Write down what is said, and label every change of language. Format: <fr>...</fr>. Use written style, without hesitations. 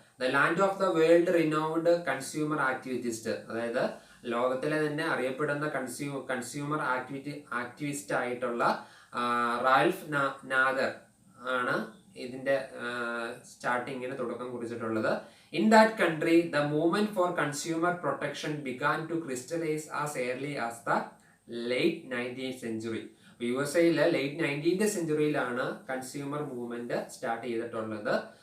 <en>the land of the world renowned consumer activist,</en> <ml>അതായത് ലോകത്തിലെ തന്നെ അറിയപ്പെടുന്ന കൺസ്യൂമർ ആക്ടിവിസ്റ്റ് ആയിട്ടുള്ള റാൽഫ് നാദർ ആണ് ഇതിന്റെ സ്റ്റാർട്ടിങ്ങിന് തുടക്കം കുറിച്ചിട്ടുള്ളത്.</ml> <en>In that country, the movement for consumer protection began to crystallize as early as the late 19th century.</en> <ml>USA-യിലെ late 19th സെഞ്ചുറിയിലാണ് consumer movement start ചെയ്തിട്ടുള്ളത്.</ml>